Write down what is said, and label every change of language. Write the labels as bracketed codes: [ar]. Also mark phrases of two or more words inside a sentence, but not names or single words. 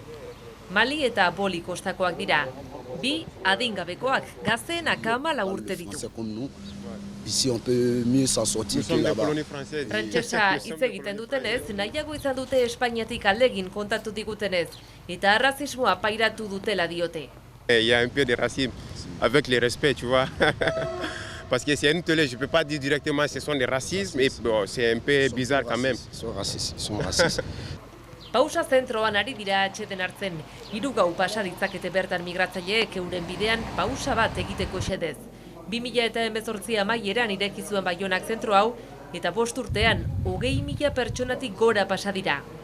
[eu] Mali eta Boli kostakoak dira. Bi adingabekoak gazteenak 14 urte ditu. Frantsesa hitz egiten dutenez, nahiago izan dute Espainiatik aldegin kontatu digutenez, eta arrazismoa pairatu dutela diote. [fr] Il y a un peu de racisme avec le respect, tu vois. Parce que c'est une télé, je ne peux pas dire directement que ce sont des racismes, et bon, c'est un peu bizarre quand même. Ils sont racistes. [eu] Pausa zentroan ari dira atxeden hartzen. 3 gau pasa ditzakete bertan migratzaileek euren bidean pausa bat egiteko xedez. 2018 amaieran ireki zuen Baionak zentro hau, eta 5 urtean 20.000 pertsonatik gora pasa dira.